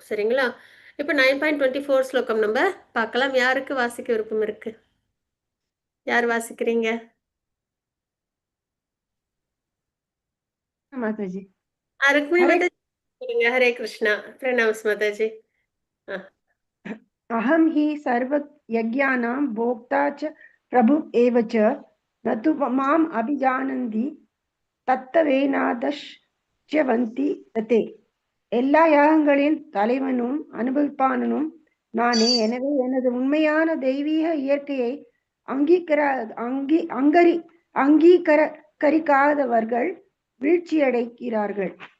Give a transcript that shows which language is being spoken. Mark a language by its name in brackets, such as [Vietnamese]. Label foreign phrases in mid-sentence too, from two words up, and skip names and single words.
[Tamil] சரிங்களா? இப்ப 9.24 ஸ்லோகம் நம்ம பார்க்கலாம். யாருக்கு வாசிக்க விருப்பம் இருக்கு? யார் வாசிக்கிறீங்க? माताजी। ருக்மிணி हरे மாதாஜி சொல்லுங்க. ஹரே கிருஷ்ணா. பிரணாம்ஸ் மாதாஜி. ஆ. [Sanskrit] अहं हि सर्वयज्ञानां भोक्ता च प्रभु एव च न तु माम् अभिजानन्ति तत्त्वेनातश्च्यवन्ति ते. [Tamil] எல்லா யாகங்களின் தலைவனும் அனுபவிப்பானனும் நானே. எனவே எனது உண்மையான தெய்வீக இயற்கையை அங்கீகர அங்கீ அங்கரி அங்கீகரிக்காதவர்கள் வீழ்ச்சியடைகிறார்கள்.